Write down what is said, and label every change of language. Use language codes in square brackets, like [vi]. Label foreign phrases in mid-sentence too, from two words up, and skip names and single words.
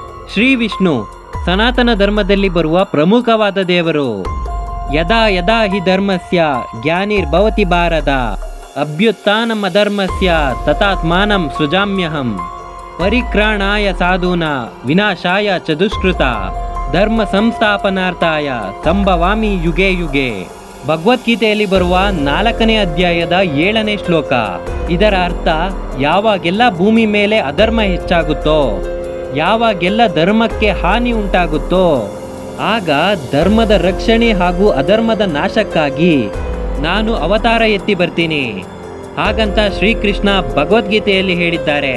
[kn] ಶ್ರೀ ವಿಷ್ಣು ಸನಾತನ ಧರ್ಮದಲ್ಲಿ ಬರುವ ಪ್ರಮುಖವಾದ ದೇವರು. [sa] ಯದಾ ಯದಾ ಹಿ ಧರ್ಮಸ್ಯ ಜ್ಞಾನಿರ್ಭವತಿ ಭಾರತ ಅಭ್ಯುತ್ಥಾನಂ ಅಧರ್ಮಸ್ಯ ತಥಾತ್ಮಾನಂ ಸೃಜಾಮ್ಯಹಂ ಪರಿಕ್ರಾಣಾಯ ಸಾಧೂನ ವಿನಾಶಾಯ ಚ ದುಷ್ಕೃತ ಧರ್ಮ ಸಂಸ್ಥಾಪನಾರ್ಥಾಯ ಸಂಭವಾಮಿ ಯುಗೆ ಯುಗೆ. [kn] ಭಗವದ್ಗೀತೆಯಲ್ಲಿ ಬರುವ 4ನೇ ಅಧ್ಯಾಯದ 7ನೇ ಶ್ಲೋಕ. ಇದರ ಅರ್ಥ, ಯಾವಾಗೆಲ್ಲ ಭೂಮಿ ಮೇಲೆ ಅಧರ್ಮ ಹೆಚ್ಚಾಗುತ್ತೋ, ಯಾವಾಗೆಲ್ಲ ಧರ್ಮಕ್ಕೆ ಹಾನಿ ಉಂಟಾಗುತ್ತೋ, ಆಗ ಧರ್ಮದ ರಕ್ಷಣೆ ಹಾಗೂ ಅಧರ್ಮದ ನಾಶಕ್ಕಾಗಿ ನಾನು ಅವತಾರ ಎತ್ತಿ ಬರ್ತೀನಿ ಹಾಗಂತ ಶ್ರೀಕೃಷ್ಣ ಭಗವದ್ಗೀತೆಯಲ್ಲಿ ಹೇಳಿದ್ದಾರೆ.